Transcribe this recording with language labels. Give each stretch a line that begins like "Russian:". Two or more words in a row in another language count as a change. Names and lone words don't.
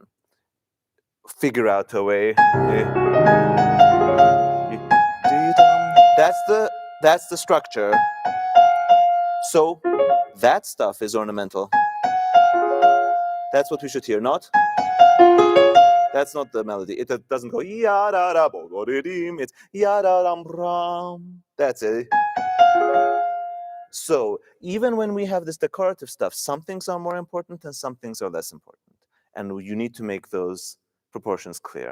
English: Figure out a way. That's the structure. So that stuff is ornamental. That's what we should hear, not? That's not the melody. It doesn't go ya da da bo go di dim. It's ya da dum ram. That's it. So even when we have this decorative stuff, some things are more important and some things are less important. And you need to make those proportions clear.